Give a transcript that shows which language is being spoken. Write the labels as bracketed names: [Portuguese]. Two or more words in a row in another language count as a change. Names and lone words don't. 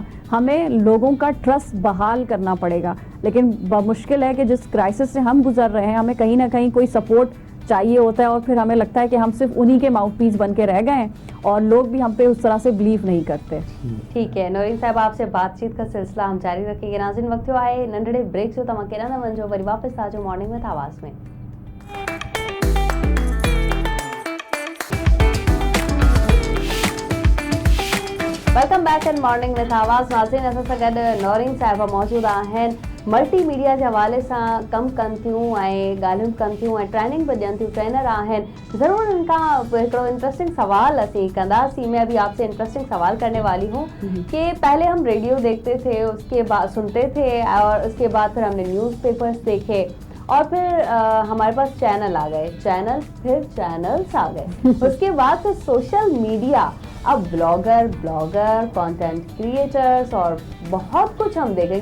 [Hindi] हमें लोगों का ट्रस्ट बहाल करना पड़ेगा. लेकिन मुश्किल है कि जिस क्राइसिस से हम गुजर रहे हैं, हमें कहीं ना कहीं कोई सपोर्ट चाहिए होता है और फिर हमें लगता है कि हम सिर्फ उन्हीं के [English] mouth piece [Hindi] बन के रह गए हैं और लोग भी हम पे उस तरह से बिलीव नहीं करते. ठीक है नौरीन साहब, आपसे बातचीत का सिलसिला हम जारी रखेंगे. [Sindhi] नाज़रीन, वक्त आए नंढड़े ब्रेक जो तव्हां केॾा न वञो, वरी वापस आजो मॉर्निंग विद आवाज़ में. [English] Welcome back in Morning with Awaz. [Sindhi] नाज़रीन, असां सां गॾु नौरीन साहिबा मौजूद आहिनि. [English] multi media [Sindhi] जे हवाले सां कमु कनि थियूं ऐं ॻाल्हियूं कनि थियूं ऐं ट्रेनिंग बि ॾियनि थियूं, ट्रेनर आहिनि. ज़रूरु इनका हिकिड़ो इंटरेस्टिंग सवाल असीं कंदासीं. [Hindi] मैं अभी आपसे इंटरेस्टिंग सवाल करने वाली हूँ कि पहले हम रेडियो देखते थे, उसके बाद सुनते थे और उसके बाद फिर हमने न्यूज़पेपर्स देखे और फिर हमारे पास चैनल आ गए, फिर चैनल्स आ गए. उसके बाद फिर [English] social media, [Hindi] अब ब्लॉगर, [English] content creators [Hindi] और बहुत कुछ हम देखें.